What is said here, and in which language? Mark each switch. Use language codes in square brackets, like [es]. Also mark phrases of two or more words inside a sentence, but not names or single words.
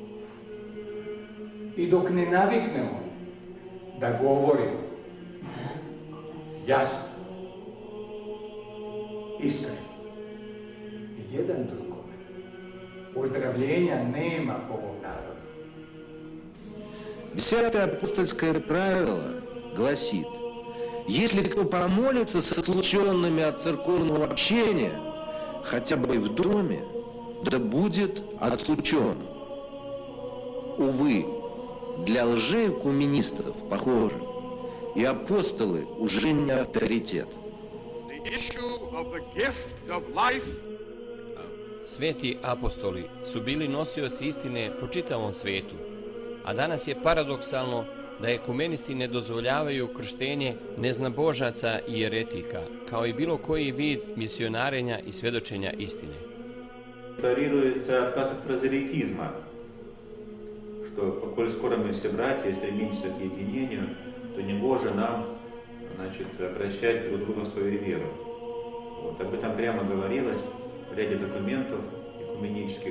[sr] I dok ne naviknemo da govorimo jasno, iskreno, jedan drugome, ozdravljenja nema po ovom narodu. [ru] 10 апостольское правило гласит: если кто помолится с отлученными от церковного общения, хотя бы и в доме, да будет отлучен. Увы, для лжеэкуменистов, похоже, и апостолы уже не авторитет. [sr] Sveti apostoli su bili nosioci istine po čitavom svetu, a danas je paradoksalno da ekumenisti ne dozvoljavaju krštenje neznabožaca i jeretika, kao i bilo koji vid misionarenja i svjedočenja istine. [ru] Декларируется отказ от прозелитизма, что, поколь скоро мы все братья и стремимся к единению, то негоже нам, значит, обращать друг друга в свою веру. Вот, об этом прямо говорилось в ряде документов экуменических.